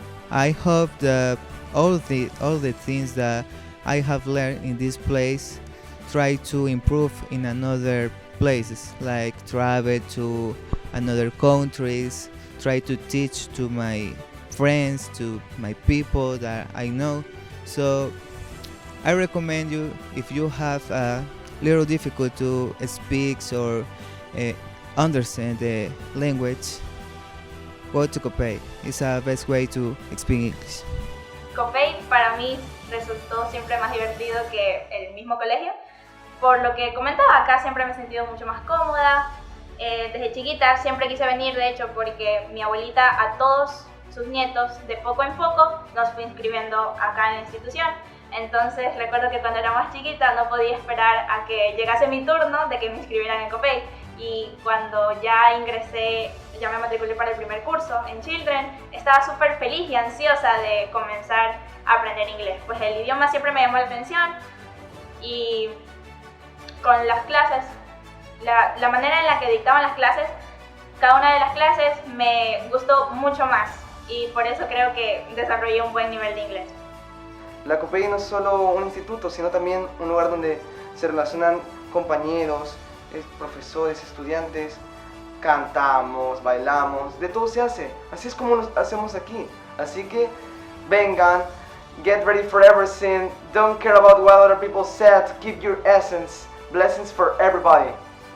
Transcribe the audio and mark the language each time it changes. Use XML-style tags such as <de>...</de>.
<en>I hope that all the things that I have learned in this place try to improve in another places, like travel to another countries, try to teach to my friends, to my people that I know. So I recommend you, if you have a little difficult to speak or understand the language, go to COPEI. It's the best way to speak English.</en> <es>COPEI para mí resultó siempre más divertido que el mismo colegio. Por lo que comentaba, acá siempre me he sentido mucho más cómoda. Desde chiquita siempre quise venir, de hecho, porque mi abuelita a todos sus nietos, de poco en poco, nos fue inscribiendo acá en la institución. Entonces recuerdo que cuando era más chiquita no podía esperar a que llegase mi turno de que me inscribieran en COPEI. Y cuando ya ingresé, ya me matriculé para el primer curso en Children, estaba súper feliz y ansiosa de comenzar a aprender inglés. Pues el idioma siempre me llamó la atención y con las clases, la manera en la que dictaban las clases, cada una de las clases me gustó mucho más y por eso creo que desarrollé un buen nivel de inglés. La COPEI no es solo un instituto, sino también un lugar donde se relacionan compañeros, profesores, estudiantes, cantamos, bailamos, de todo se hace. Así es como lo hacemos aquí. Así que vengan,</es> <en>get ready for everything, don't care about what other people said, keep your essence. Blessings for everybody.</en>